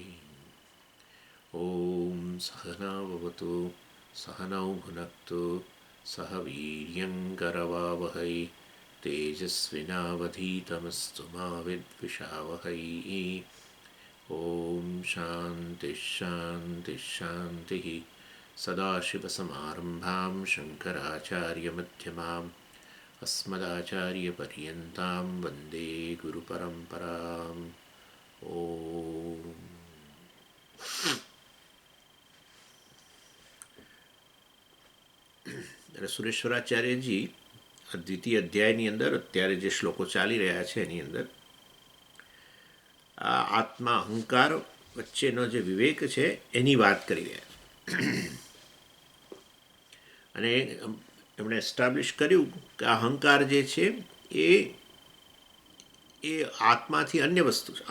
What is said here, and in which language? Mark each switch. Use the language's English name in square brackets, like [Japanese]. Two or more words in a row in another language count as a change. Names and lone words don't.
[Sanskrit] ॐ सहना भवतु सहनौ भुनक्तु सह वीर्यङ्करवावहै तेजस्विनावधीतमस्तु मा विद्विषावहै। ॐ शान्तिः शान्तिः शान्तिः। सदाशिवसमारम्भां शङ्कराचार्यमध्यमाम् अस्मदाचार्यपर्यन्तां वन्दे गुरुपरम्पराम्। [Gujarati] ઓમ સુરેશ્વરાચાર્યજી દ્વિતીય અધ્યાયની અંદર અત્યારે જે શ્લોકો ચાલી રહ્યા છે એની અંદર આ આત્મા અહંકાર વચ્ચેનો જે વિવેક છે એની વાત કરી રહ્યા છે અને એમણે એસ્ટાબ્લિશ કર્યું કે અહંકાર જે છે એ આત્માથી અન્ય વસ્તુ છે.